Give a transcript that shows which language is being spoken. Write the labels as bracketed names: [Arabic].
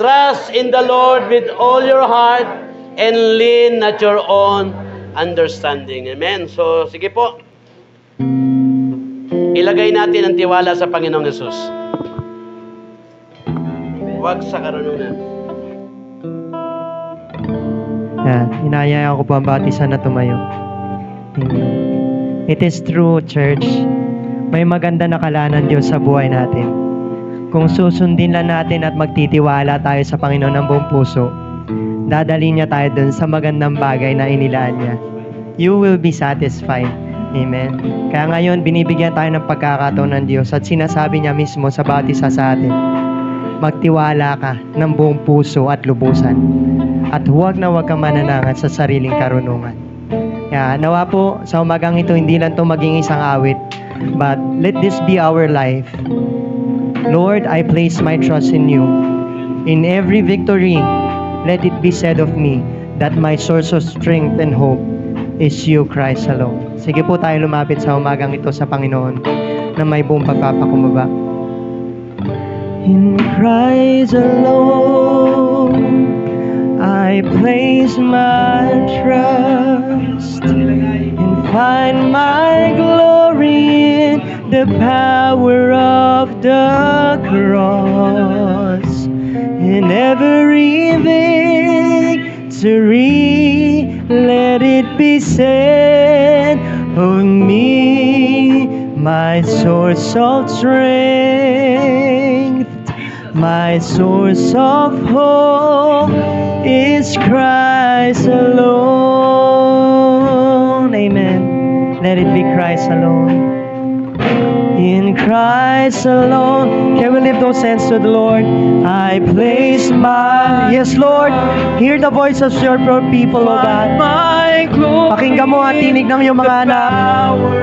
[English] Trust in the Lord with all your heart and lean at your own understanding. [Filipino] Amen? So, sige po. Ilagay natin ang tiwala sa Panginoong Yesus. Huwag sa karunungan. Inayaya ko po ang batisan na tumayo. [English] It is true, church. [Filipino] May maganda na kalaanan Diyos sa buhay natin. Kung susundin lang natin at magtitiwala tayo sa Panginoon ng buong puso, dadalhin niya tayo dun sa magandang bagay na inilaan niya. [English] You will be satisfied. [Filipino] Amen. Kaya ngayon, binibigyan tayo ng pagkakataon ng Diyos at sinasabi niya mismo sa bawat isa sa atin, magtiwala ka ng buong puso at lubusan. At huwag na huwag kang mananangan sa sariling karunungan. Kaya nawa po sa umagang ito, hindi lang ito maging isang awit, [English] but let this be our life. Lord, I place my trust in you. In every victory, let it be said of me that my source of strength and hope is you, Christ alone. [Filipino] Sige po tayo lumapit sa umagang ito sa Panginoon na may buong pagpapakumbaba. [English] In Christ alone I place my trust and find my glory in the power of the cross. In every victory, let it be said of me, my source of strength, my source of hope is Christ alone. Amen. Let it be Christ alone. In Christ alone. Can we lift those hands to the Lord? I place my... Yes, Lord. Hear the voice of your people, O God. [Filipino] Pakinggan mo at tinig ng iyong mga anak.